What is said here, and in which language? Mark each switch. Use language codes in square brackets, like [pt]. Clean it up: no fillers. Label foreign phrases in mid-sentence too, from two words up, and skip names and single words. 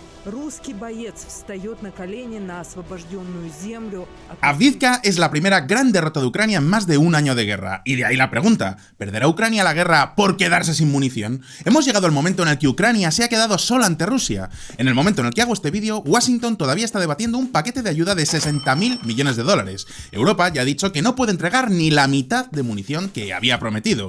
[ru] Русский боец встает на колени на освобожденную землю. [es] Avdiivka es la primera gran derrota de Ucrania en más de un año de guerra. Y de ahí la pregunta, ¿perderá Ucrania la guerra por quedarse sin munición? Hemos llegado al momento en el que Ucrania se ha quedado sola ante Rusia. En el momento en el que hago este vídeo, Washington todavía está debatiendo un paquete de ayuda de 60.000 millones de dólares. Europa ya ha dicho que no puede entregar ni la mitad de munición que había prometido.